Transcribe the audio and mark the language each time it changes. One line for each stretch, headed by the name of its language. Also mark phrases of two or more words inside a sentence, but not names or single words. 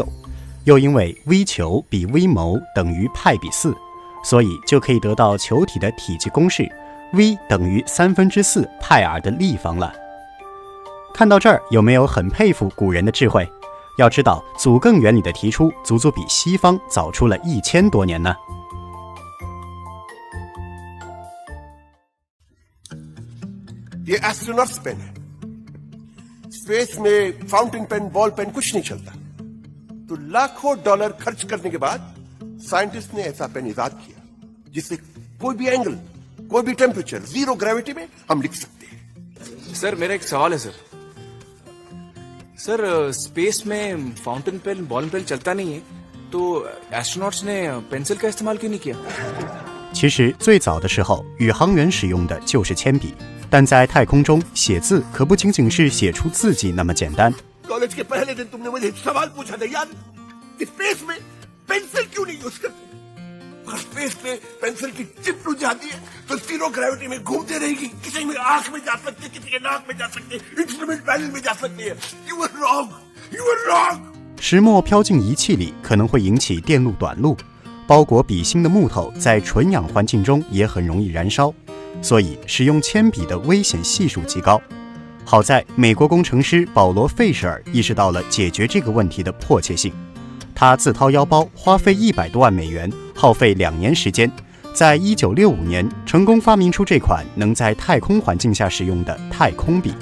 Chinese: 又因为 v 球比 v 谋等于派比4，所以就可以得到球体的体积公式 v 等于4/3派 r 的立方了。看到这儿，有没有很佩服古人的智慧？要知道，阻更原理的提出，足足比西方早出了1000多年呢。
Hindi: ये
English: astronauts pen
Hindi: है। स्पेस में
English: fountain pen, ball pen
Hindi: कुछ नहीं चलता, तो लाखों डॉलर खर्च करने के बाद साइंटिस्ट ने ऐसा पेन इजाद किया जिससे कोई भी एंगल, कोई भी टेम्परेचर,
English: zero gravity
Hindi: में हम लिख सकते हैं। सर मेरा एक सवाल है सर स्पेस में
English: fountain pen, ball pen
Hindi: चलता नहीं है, तो एस्ट्रोनॉट्स ने पेंसिल का इस्तेमाल क्यों नहीं किया？
Chinese: 其实最早的时候，宇航员使用的就是铅笔，但在太空中写字可不仅仅是写出字迹那么简单。
Hindi: कॉलेज के पहले दिन तुमने मुझे सवाल पूछा था याद, स्पेस में पेंसिल क्यों नहीं यूज करते? अगर स्पेस में पेंसिल की टिप टूट जाती है तो
English: zero gravity
Hindi: में घूमते रहेगी, किसी में आंख में जा सकती है, किसी के नाक में जा सकती है,
English: instrument panel
Hindi: में जा सकती है।
English: You were wrong, you were wrong。
Chinese: 石墨飘进仪器里可能会引起电路短路，包裹笔芯的木头在纯氧环境中也很容易燃烧，所以使用铅笔的危险系数极高。好在美国工程师保罗·费舍尔意识到了解决这个问题的迫切性，他自掏腰包花费100多万美元，耗费2年时间，在1965年成功发明出这款能在太空环境下使用的太空笔。